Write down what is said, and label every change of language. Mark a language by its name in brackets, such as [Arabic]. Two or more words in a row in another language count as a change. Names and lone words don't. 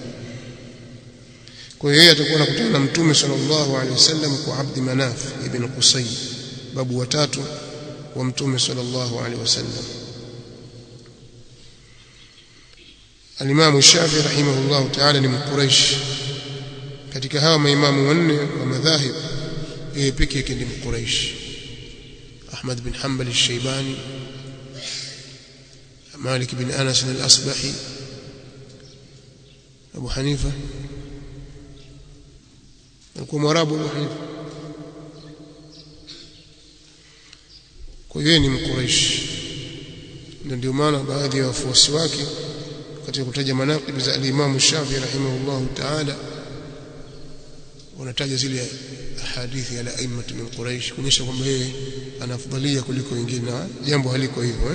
[Swahili] Kwa hiyo yeye atakuwa anakutana na Mtume [Arabic] sallallahu alaihi wasallam [Swahili] kwa Abd Manaf ibn Qusay, babu watatu wa Mtume [Arabic] sallallahu alaihi wasallam. [Swahili] Al-Imam Shafi'i [Arabic] rahimahullah ta'ala [Swahili] ni Mquraish. Katika hawa maimamu wanne wa madhahib yeye pekee yake ni Mquraish. Ahmad bin Hanbal al-Shaybani, Malik bin Anas al-Asbahi, Abu Hanifa alikuwa Mwarabu. Abu Hanifa kwa hiyo ni Mquraish, ndio maana baadhi ya wafuasi wake katika kutaja manaqib za al-Imam Shafi'i [Arabic] rahimahullah ta'ala [Swahili] wanataja zile hadithi ya [Arabic] aimmat min Quraish [Swahili] kuonyesha kwamba yeye ana afdalia kuliko wengine, na jambo haliko hivyo.